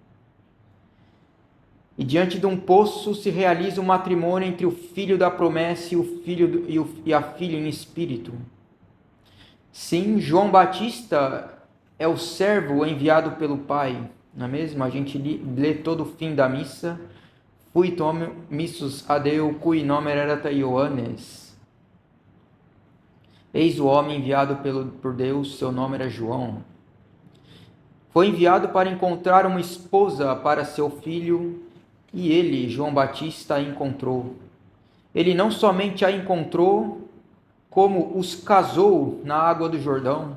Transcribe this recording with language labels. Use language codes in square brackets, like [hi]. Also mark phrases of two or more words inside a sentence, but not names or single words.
[pt] E diante de um poço se realiza o matrimônio entre o filho da promessa e a filha em espírito. Sim, João Batista é o servo enviado pelo Pai, não é mesmo? A gente lê todo o fim da missa. [la] Fuit missus ad Deo, cui nomen erat Ioannes. [pt] Eis o homem enviado por Deus, seu nome era João. Foi enviado para encontrar uma esposa para seu filho, e ele, João Batista, a encontrou. Ele não somente a encontrou, como os casou na água do Jordão.